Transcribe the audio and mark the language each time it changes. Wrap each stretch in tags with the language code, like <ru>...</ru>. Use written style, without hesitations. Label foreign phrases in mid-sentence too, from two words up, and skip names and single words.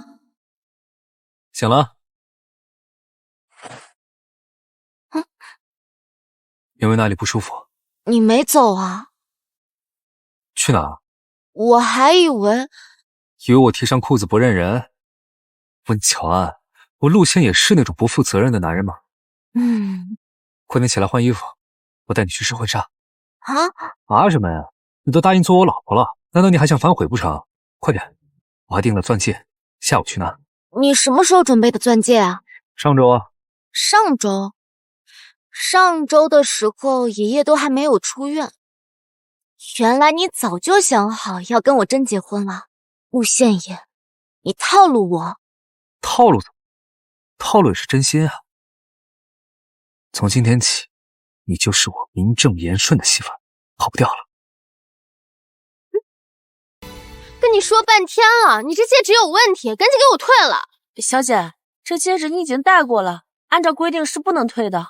<zh>醒了？因為哪裡不舒服？你沒走啊？去哪？我還以為我提上褲子不認人。溫喬安，我陸獻野是那種不負責任的男人嗎？快點起來換衣服，我帶你去試婚紗。什麼呀？你都答應做我老婆了，難道你還想反悔不成？快點，我還訂了鑽戒，下午去拿。你什麼時候準備的鑽戒啊？上周啊。上周的時候爺爺都還沒有出院，原來你早就想好要跟我真結婚了。陸獻野，你套路我。套路怎麼？套路也是真心啊。從今天起，你就是我名正言順的媳婦，跑不掉了。跟你說半天了，你這戒指有問題，趕緊給我退了。小姐，這戒指你已經戴過了，按照規定是不能退的。</zh>